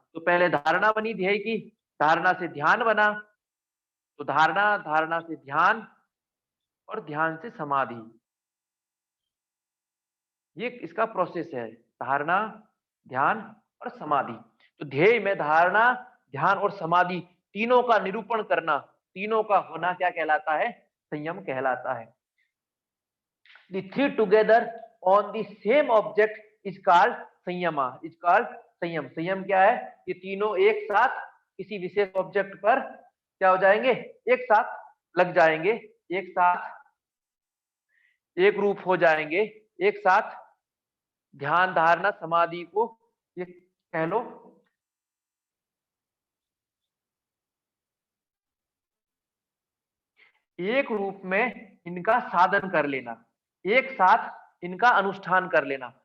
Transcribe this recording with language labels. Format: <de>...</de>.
<hi>तो पहले धारणा बनी ध्येय की, धारणा से ध्यान बना, तो धारणा, धारणा से ध्यान और ध्यान से समाधि, ये इसका प्रोसेस है, धारणा ध्यान और समाधि। तो ध्येय में धारणा ध्यान और समाधि तीनों का निरूपण करना, तीनों का होना क्या कहलाता है, संयम कहलाता है।</hi> <en>The three together on the same object is called samyama, is called samyam.</en> <hi>संयम क्या है, ये तीनों एक साथ किसी विशेष ऑब्जेक्ट पर क्या हो जाएंगे, एक साथ लग जाएंगे, एक साथ एक रूप हो जाएंगे, एक साथ ध्यान धारणा समाधि को ये कह लो एक रूप में इनका साधन कर लेना, एक साथ इनका अनुष्ठान कर लेना।</hi>